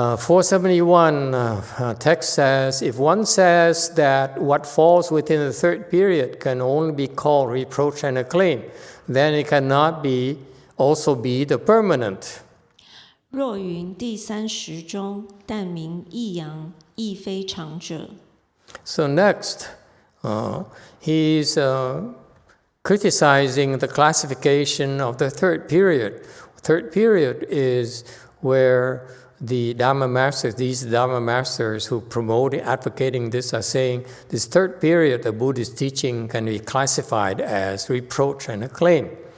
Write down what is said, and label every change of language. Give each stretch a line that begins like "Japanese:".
English: 471 text says, if one says that what falls within the 3rd period can only be called reproach and acclaim, then it cannot also be the permanent.
Chinese: 若云第30中，但名抑扬，亦非常者。
English: So next, he's criticizing the classification of the 3rd period. 3rd period is where the Dharma Masters, these Dharma Masters who promote advocating this, are saying this 3rd period of Buddhist teaching can be classified as reproach and acclaim.